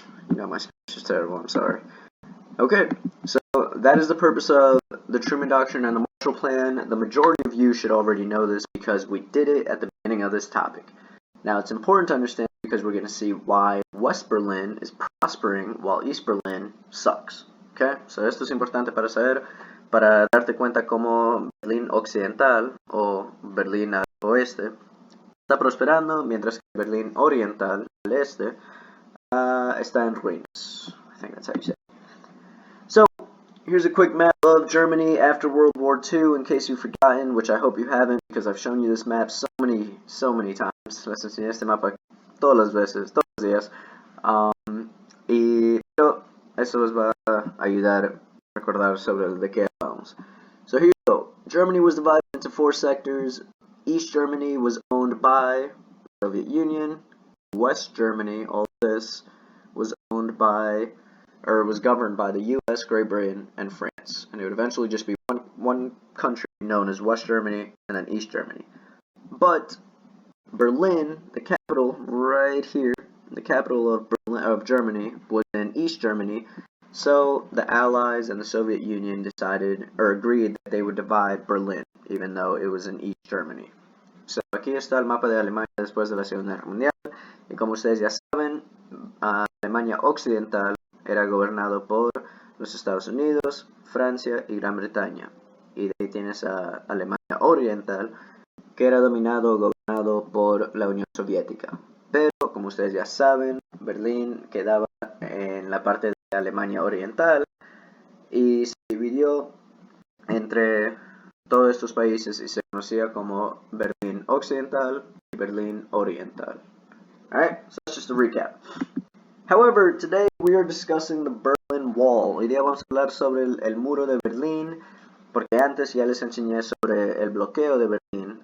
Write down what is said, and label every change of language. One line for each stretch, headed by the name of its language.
English: My Spanish is terrible, I'm sorry. Okay, so that is the purpose of the Truman Doctrine and the Marshall Plan. The majority of you should already know this because we did it at the beginning of this topic. Now, it's important to understand because we're going to see why West Berlin is prospering while East Berlin sucks.
Spanish: Okay, so esto es importante para saber, para darte cuenta cómo Berlín Occidental o Berlín al oeste está prosperando, mientras que Berlín Oriental, al este, está en ruinas.
English: I think that's how you say it. So, here's a quick map of Germany after World War II, in case you've forgotten, which I hope you haven't, because I've shown you this map so many times.
Spanish: Les enseñé este mapa todas las veces, todos los días. Y eso les va a ayudar a recordar sobre de qué hablamos.
English: So here you go. Germany was divided into 4 sectors. East Germany was owned by the Soviet Union. West Germany, all this, was owned by, or was governed by the US, Great Britain, and France. And it would eventually just be one country known as West Germany and then East Germany. But Berlin, the capital right here, the capital of Berlin, of Germany, was in East Germany. So the Allies and the Soviet Union decided or agreed that they would divide Berlin, even though it was in East Germany.
Spanish: So aquí está el mapa de Alemania después de la Segunda Guerra Mundial. Y como ustedes ya saben, Alemania Occidental era gobernado por los Estados Unidos, Francia y Gran Bretaña. Y de ahí tienes a Alemania Oriental, que era dominado o gobernado por la Unión Soviética. Pero, como ustedes ya saben, Berlín quedaba en la parte de Alemania Oriental y se dividió entre todos estos países y se conocía como Berlín Occidental y Berlín Oriental.
English: Alright, so that's just a recap. However, today we are discussing the Berlin Wall.
Spanish: Hoy día vamos a hablar sobre el muro de Berlín, porque antes ya les enseñé sobre el bloqueo de Berlín.